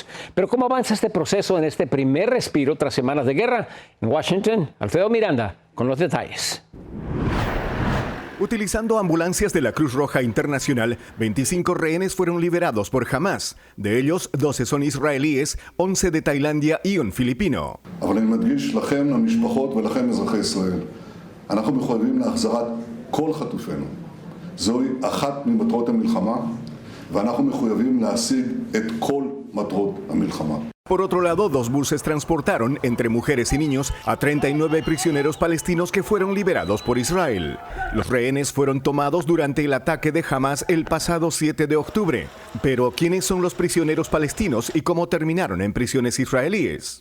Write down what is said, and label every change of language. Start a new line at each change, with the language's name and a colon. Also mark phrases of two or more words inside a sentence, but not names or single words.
Spanish: Pero ¿cómo avanza este proceso en este primer respiro tras semanas de guerra? En Washington, Alfredo Miranda con los detalles. Utilizando ambulancias de la Cruz Roja Internacional, 25 rehenes fueron liberados por Hamás. De ellos, 12 son israelíes, 11 de Tailandia y un filipino.
Hebrew: אנחנו מחויבים להחזרת כל חטופינו. זוהי אחת ממטרות המלחמה, ואנחנו מחויבים להשיג את כל מטרות המלחמה.
Spanish: Por otro lado, 2 buses transportaron, entre mujeres y niños, a 39 prisioneros palestinos que fueron liberados por Israel. Los rehenes fueron tomados durante el ataque de Hamás el pasado 7 de octubre. Pero, ¿quiénes son los prisioneros palestinos y cómo terminaron en prisiones israelíes?